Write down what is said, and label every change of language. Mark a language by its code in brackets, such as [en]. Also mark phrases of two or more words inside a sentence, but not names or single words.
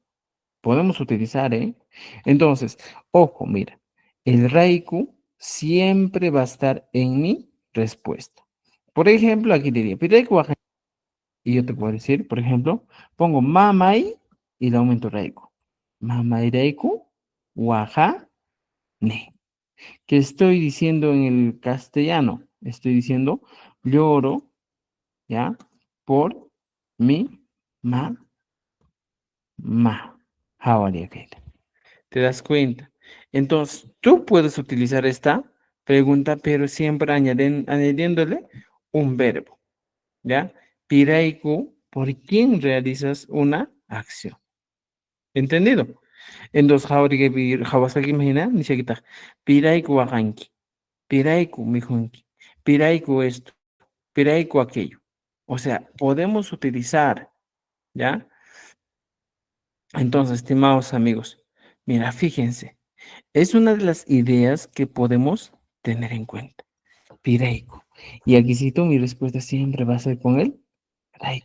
[es] Podemos utilizar, ¿eh? Entonces, ojo, mira, el raiku siempre va a estar en mi respuesta. Por ejemplo, aquí diría, [qu] Piraiku Wahanki. [es] Y yo te puedo decir, por ejemplo, pongo mamai y le aumento raiku. [qu] Mamai raiku Wahane. [es] ¿Qué estoy diciendo en el castellano? Estoy diciendo lloro, ¿ya? Por mi mamá. [en] How are you, Kate? [es] ¿Te das cuenta? Entonces, tú puedes utilizar esta pregunta, pero siempre añadiéndole un verbo, ¿ya? Piraiku, ¿por quién realizas una acción? ¿Entendido? Entonces, Hawasaki imagina, ni siquiera. [qu] Piraiku wakanki, piraiku mijunki, piraiku esto, piraiku aquello. [es] O sea, podemos utilizar, ¿ya? Entonces, estimados amigos, mira, fíjense, es una de las ideas que podemos tener en cuenta. [qu] Piraiku. [es] Y aquí cito, mi respuesta siempre va a ser con el raiku.